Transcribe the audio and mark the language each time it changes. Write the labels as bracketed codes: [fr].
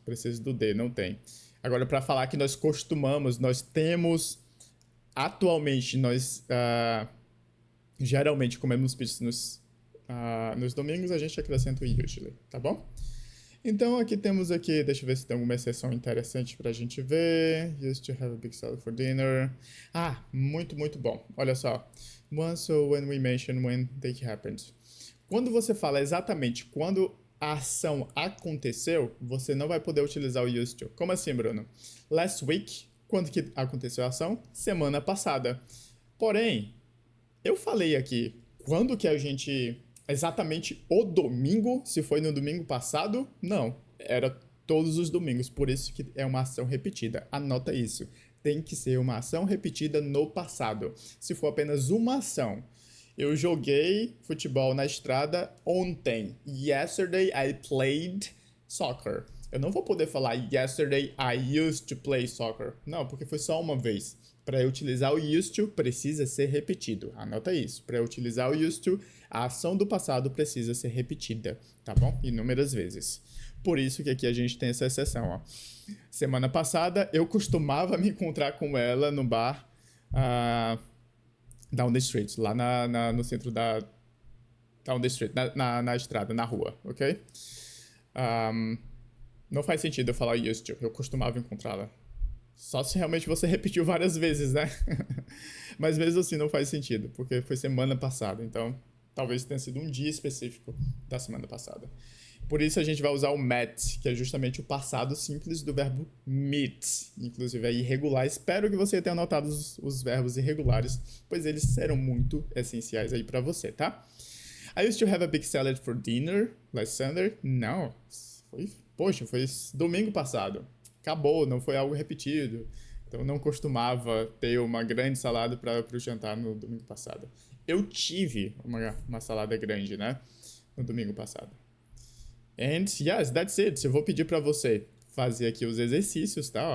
[pt] Preciso do D, não tem. Agora, para falar que nós costumamos, nós temos. Atualmente, nós geralmente comemos pizzas nos domingos, a gente acrescenta o usually, tá bom? Então, aqui temos deixa eu ver se tem alguma exceção interessante pra gente ver. [en] Used to have a big salad for dinner. [pt] Muito, muito bom. Olha só. [en] Once or when we mention when they happened. [pt] Quando você fala exatamente quando a ação aconteceu, você não vai poder utilizar o used to. Como assim, Bruno? [en] Last week, [pt] Quando que aconteceu a ação? Semana passada. Porém, eu falei aqui, quando que a gente... Exatamente o domingo, se foi no domingo passado? Não, era todos os domingos, por isso que é uma ação repetida. Anota isso. Tem que ser uma ação repetida no passado. Se for apenas uma ação, eu joguei futebol na estrada ontem. [en] Yesterday I played soccer. [pt] Eu não vou poder falar [en] yesterday I used to play soccer. [pt] Não, porque foi só uma vez. Para eu utilizar o used to, precisa ser repetido. Anota isso. Para eu utilizar o used to, a ação do passado precisa ser repetida, tá bom? Inúmeras vezes. Por isso que aqui a gente tem essa exceção, ó. Semana passada, eu costumava me encontrar com ela no bar Down the Street, lá no centro da... Down the Street, na estrada, na rua, ok? Não faz sentido eu falar used to, eu costumava encontrá-la. Só se realmente você repetiu várias vezes, né? Mas mesmo assim não faz sentido, porque foi semana passada, então talvez tenha sido um dia específico da semana passada. Por isso a gente vai usar o met, que é justamente o passado simples do verbo meet. Inclusive é irregular. Espero que você tenha anotado os verbos irregulares, pois eles serão muito essenciais aí para você, tá? [en] I used to have a big salad for dinner last Sunday. [pt] Não, foi domingo passado. Acabou, não foi algo repetido. Então não costumava ter uma grande salada para o jantar no domingo passado. Eu tive uma salada grande, né? No domingo passado. [en] And yes, that's it. [pt] Eu vou pedir para você fazer aqui os exercícios, tá?